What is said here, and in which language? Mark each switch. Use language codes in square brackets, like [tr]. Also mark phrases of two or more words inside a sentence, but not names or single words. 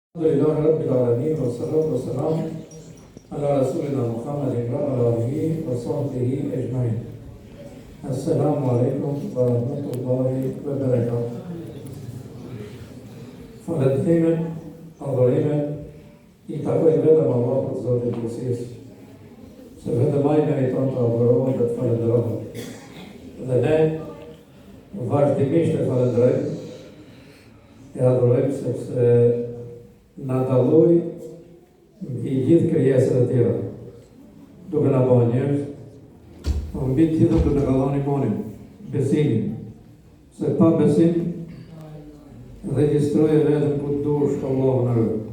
[ar] الحمد لله رب العالمين والصلاة والسلام على رسولنا محمد وعلى آله وصحبه أجمعين. السلام عليكم ورحمة الله وبركاته. [sq] Falendrimet, adhurimet i takojnë vetëm Allahut Zotit Gjithësisë, se vetëm ai meriton të adhurohet dhe të falendrohet. Dhe ne vazhdimisht e falenderojmë, e adhurojmë sepse na dalloi i gjithë krijesat e tjera, duke na bërë njerëz, po mbi të gjitha duke na dhënë imanin, besimin, se pa besim regjistrojë vetëm ku dush Allahu na rë.